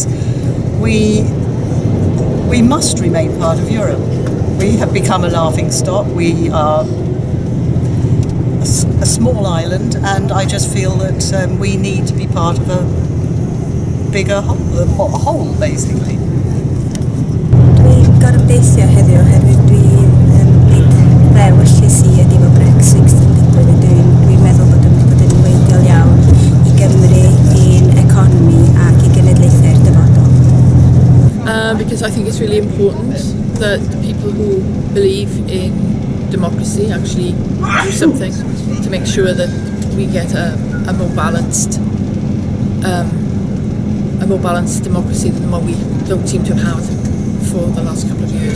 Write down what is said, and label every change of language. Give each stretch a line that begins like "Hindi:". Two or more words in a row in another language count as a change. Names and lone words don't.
English: We must remain part of Europe. We have become a laughing stock. We are a small island, and I just feel that we need to be part of a bigger whole, basically.
Welsh: Dwi'n gobeithio heddiw oherwydd dwi'n ddewis i efo Brexit yn digwydd. Dwi'n meddwl bod yn weithiool iawn I Gymru, i'n economi ac I genedlaethau'r dyfodol.
English: Because I think it's really important that people who believe in democracy actually do something to make sure that we get a more balanced democracy than what we don't seem to have had for the last couple of years.